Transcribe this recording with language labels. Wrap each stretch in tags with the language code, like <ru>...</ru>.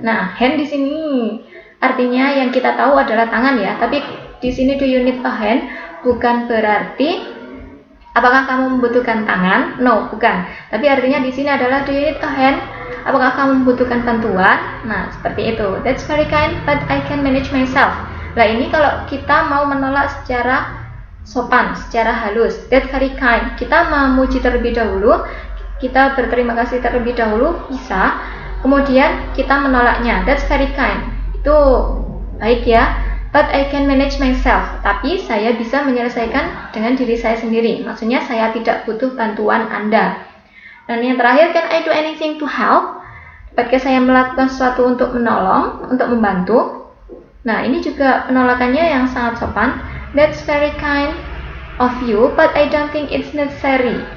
<id>Nah, hand di sini artinya yang kita tahu adalah tangan ya. Tapi di sini</id> <en>do you need a hand</en> <id>bukan berarti apakah kamu membutuhkan tangan? No, bukan. Tapi artinya di sini adalah</id> <en>do you need a hand?</en> <id>Apakah kamu membutuhkan bantuan? Nah, seperti itu.</id> <en>That's very kind, but I can manage myself.</en> <id>Nah, ini kalau kita mau menolak secara sopan, secara halus.</id> <en>That's very kind.</en> <id>Kita memuji terlebih dahulu, kita berterima kasih terlebih dahulu, bisa. Kemudian kita menolaknya.</id> <en>That's very kind.</en> <id>Itu baik ya.</id> <en>But I can manage myself.</en> <id>Tapi saya bisa menyelesaikan dengan diri saya sendiri. Maksudnya saya tidak butuh bantuan Anda. Dan yang terakhir,</id> <en>can I do anything to help?</en> <id>Dapatkah saya melakukan sesuatu untuk menolong, untuk membantu? Nah, ini juga penolakannya yang sangat sopan.</id> <en>That's very kind of you, but I don't think it's necessary.</en>